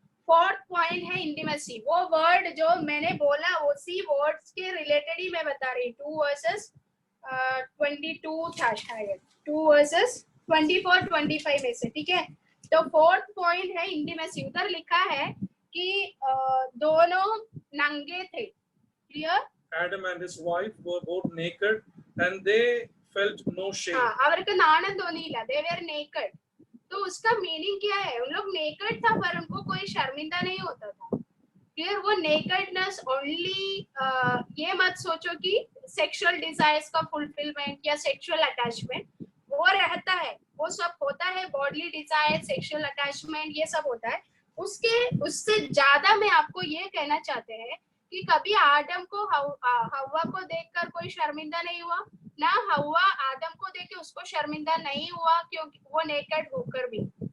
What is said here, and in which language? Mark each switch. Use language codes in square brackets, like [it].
[hi] Fourth point है intimacy. वो word जो मैंने बोला उसी वर्ड्स के रिलेटेड ही मैं बता रही हूँ। 2 वर्सेस 22 था शायद, 2 वर्सेस 24 25 में से, ठीक है। तो फोर्थ पॉइंट है इंटीमेसी। उधर लिखा है कि दोनों नंगे थे, clear. [en] Adam and his wife were both naked and they felt no shame. [ml] हाँ, അവർക്ക് നാണം തോന്നിയില്ല, [en] they were naked। [hi] तो उसका मीनिंग क्या है? उन लोग नेकेड था पर उनको कोई शर्मिंदा नहीं होता था। फिर वो नेकेडनेस ओनली, ये मत सोचो कि सेक्सुअल डिजायर्स का फुलफिलमेंट या सेक्सुअल अटैचमेंट वो रहता है, वो सब होता है। बॉडीली डिजायर, सेक्सुअल अटैचमेंट, ये सब होता है। उससे ज्यादा मैं आपको ये कहना चाहते हैं कि कभी आदम को हव्वा को देखकर कोई शर्मिंदा नहीं हुआ, ना हव्वा आदम को देख के उसको शर्मिंदा नहीं हुआ क्योंकि वो नेकेड होकर भी।